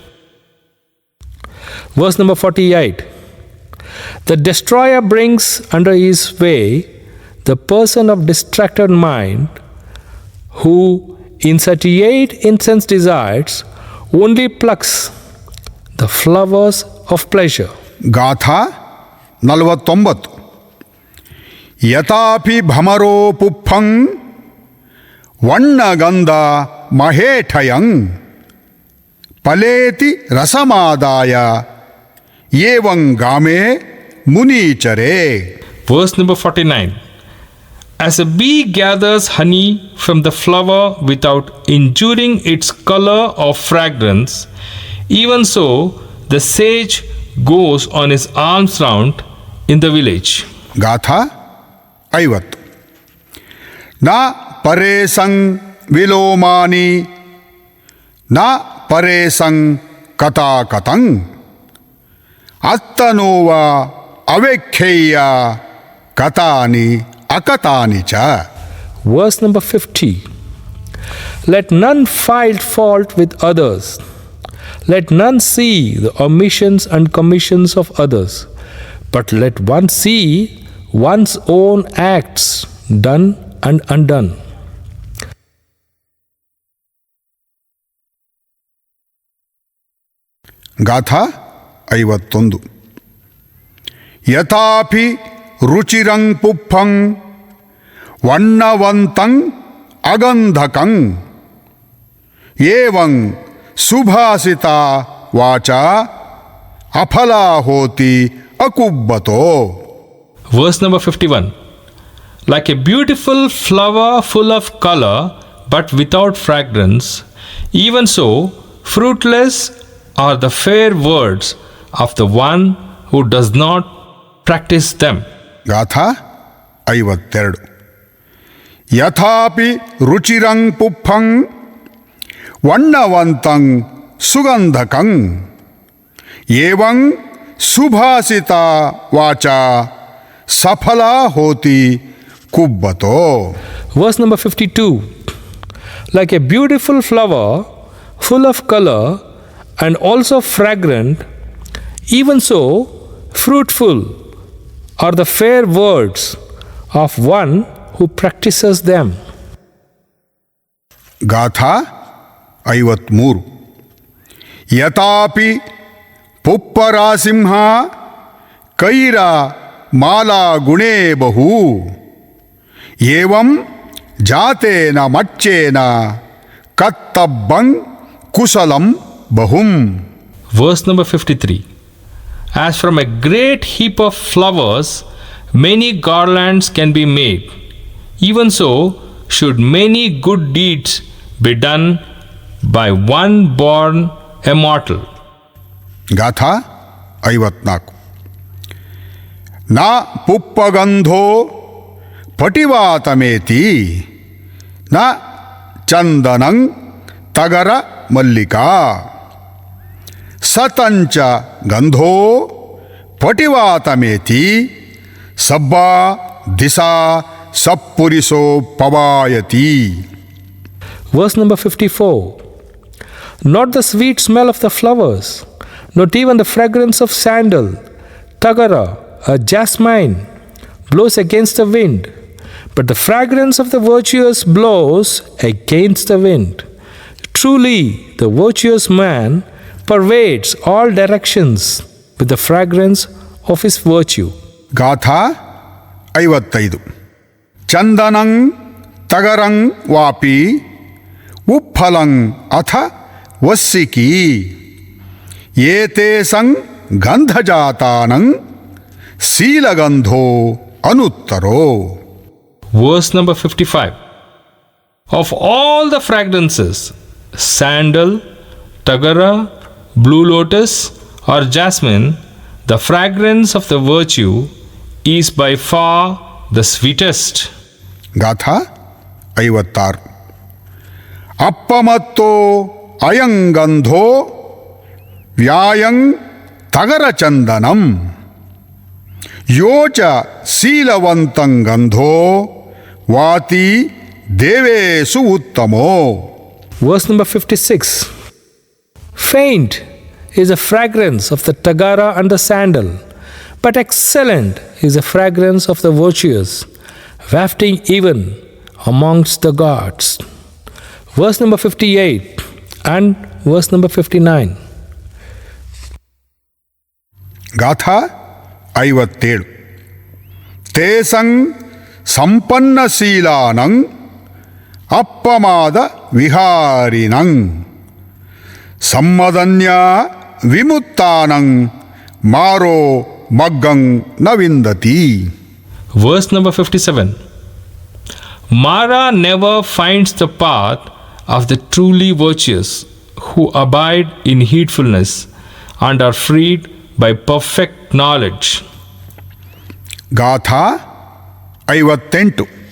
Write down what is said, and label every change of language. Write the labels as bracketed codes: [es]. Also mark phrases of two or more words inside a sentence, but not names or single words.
[en] Verse number 48. The destroyer brings under his way the person of distracted mind who, insatiate in sense desires, only plucks the flowers of pleasure. [pi] ಗಾಥಾ 49 ಯಥಾಪಿ ಭಮರೋ ಪುಪ್ಪಂ ವಣ್ಣಗಂಧ ಮಹೇಠಯಂ ಫಲೇತಿ ರಸಮಾದಾಯ ಏವಂ ಗಾಮೇ ಮುನೀಚರೇ. [en] Verse number 49. As a bee gathers honey from the flower without injuring its color or fragrance, even so the sage goes on his alms round in the village. [pi] ಗಾಥಾ 50 ನ ಪರೇಸಂ ವಿಲೋಮಾನಿ ನ ಪರೇಸಂ ಕಥಾಕಥಂ ಅತ್ತನೋವ ಅವೇಖ್ಯಯ್ಯ ಕಥಾನಿ ಅಕಥಾನಿ ಚ. [en] Verse number 50. Let none find fault with others. Let none see the omissions and commissions of others, but let one see one's own acts done and undone. [pi] ಗಾಥಾ 51 ಯಥಾಪಿ ರುಚಿರಂ ಪುಪ್ಪಂ ವಣ್ಣವಂತಂ ಅಗಂಧಕಂ ಏವಂ ಸುಭಾಸಿತ ವಾಚಾ ಅಫಲಾ ಹೋತಿ ಅಕುಬ್ಬತೋ. [en] Verse number 51. Like a beautiful flower full of color but without fragrance, even so fruitless are the fair words of the one who does not practice them. [pi] ಗಾಥಾ 52 ಯಥಾಪಿ ರುಚಿರಂ ಪುಪ್ಪಂ ವಣ್ಣವಂತಂ ಸುಗಂಧಕಂ ಏವಂ ಸುಭಾಸಿತ ವಾಚಾ ಸಫಲಾ ಹೋತಿ ಕುಬ್ಬತೋ. [en] Verse number 52. Like a beautiful flower full of color and also fragrant, even so fruitful are the fair words of one who practices them. [pi] ಗಾಥಾ 53 ಯಥಾಪಿ ಪುಪ್ಪರಾಸಿಂಹ ಕೈರ ಮಾಲಾ ಗುಣೇ ಬಹು ಏವಂ ಜಾತೇನ ಮಚ್ಚೇನ ಕತ್ತಬ್ಬಂ ಕುಶಲಂ ಬಹುಂ. [en] Verse number 53. As from a great heap of flowers, many garlands can be made. Even so, should many good deeds be done by one born immortal. [pi] ಗಾಥಾ 54. ನ ಪುಪ್ಪಗಂಧೋ ಪಟಿವಾತಮೇತಿ ನ ಚಂದನಂ ತಗರ ಮಲ್ಲಿಕಾ ಸತಂಚ ಗಂಧೋ ಪಟಿವಾತಮೇತಿ ಸಬ್ಬಾ ದಿಸಾ ಸಪ್ಪುರಿಸೋ ಪವಾಯತಿ. [en] Verse number 54. Not the sweet smell of the flowers, not even the fragrance of sandal, tagara, or jasmine blows against the wind, but the fragrance of the virtuous blows against the wind. Truly, the virtuous man pervades all directions with the fragrance of his virtue. [pi] ಗಾಥಾ 55. ಚಂದನಂ ತಗರಂ ವಾಪಿ ಉಪ್ಪಲಂ ಅಥ ವಸ್ಸಿಕೀ ಏತೇಸಂ ಗಂಧಜಾತಾನಂ ಶೀಲಗಂಧೋ ಅನುತ್ತರೋ. [en] Verse number 55. Of all the fragrances, sandal, tagara, blue lotus, or jasmine, the fragrance of the virtue is by far the sweetest. [pi] ಗಾಥಾ 56. ಅಪ್ಪಮತ್ತೋ ಅಯಂಗಂಧೋ ವ್ಯಾಯಂ ತಗರಚಂದನಂ ಯೋಚ ಶೀಲವಂತಂ ಗಂಧೋ ವಾತಿ ದೇವೇಸು ಉತ್ತಮೋ. [en] Verse number 56. Faint is the fragrance of the tagara and the sandal, but excellent is the fragrance of the virtuous, wafting even amongst the gods. Verse number 58 and verse number 59. [pi] ಗಾಥಾ 57. ತೇಸಂ ಸಂಪನ್ನಶೀಲಾನಂ ಅಪ್ಪಮಾದ ವಿಹಾರಿಣಂ ಸಮ್ಮದನ್ಯ ವಿಮುಕ್ತಾನಂ ಮಾರೋ ಮಗ್ಗಂ ನ ವಿಂದತಿ. [en] Verse number 57. Mara never finds the path of the truly virtuous who abide in heedfulness and are freed by perfect knowledge. [pi] ಗಾಥಾ 58.